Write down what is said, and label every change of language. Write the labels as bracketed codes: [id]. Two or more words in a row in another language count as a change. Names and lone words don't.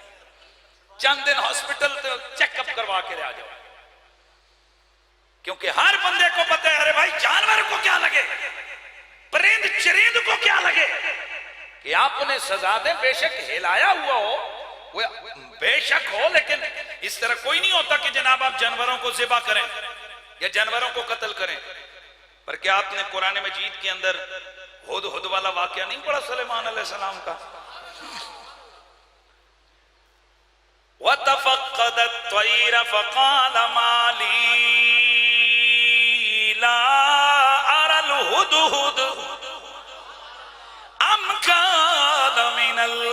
[hi] चंद दिन हॉस्पिटल तो चेकअप करवा के आ जाओ, क्योंकि हर बंदे को पता है, अरे भाई जानवर को क्या लगे, परिंद चरिंद को क्या लगे कि आप उन्हें सजा दें। बेशक हिलाया हुआ हो, वो बेशक हो, लेकिन इस तरह कोई नहीं होता कि जनाब आप जानवरों को ज़िबा करें या जानवरों को कत्ल करें। पर क्या आपने कुरान मजीद के अंदर हुद वाला वाकया नहीं पढ़ा सुलेमान अलैहिस्सलाम का? [ar] وتفقد الطير فقال ما لي لا أرى الهدهد أم كان من